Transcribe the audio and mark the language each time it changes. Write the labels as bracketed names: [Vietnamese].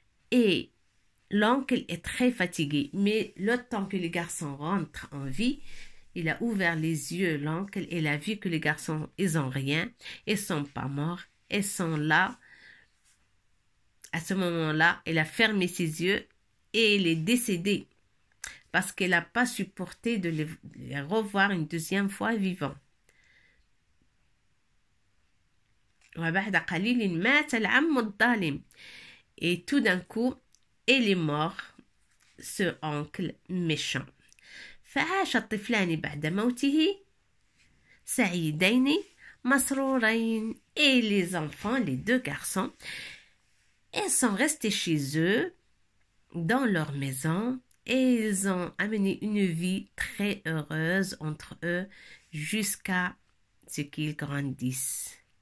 [French] Et l'oncle est très fatigué. Mais le temps que les garçons rentrent en vie, il a ouvert les yeux, l'oncle, et il a vu que les garçons, ils ont rien, ils sont pas morts, ils sont là. À ce moment-là, il a fermé ses yeux et il est décédé parce qu'il n'a pas supporté de les revoir une deuxième fois vivants. [Arabic] وبعد قليل مات العم الظالم. [French] Et tout d'un coup, il est mort, ce oncle méchant. [Arabic] فعاش الطفلان بعد موته سعيدين مسرورين. [French] Et les enfants, les deux garçons, ils sont restés chez eux, dans leur maison, et ils ont amené une vie très heureuse entre eux jusqu'à ce qu'ils grandissent.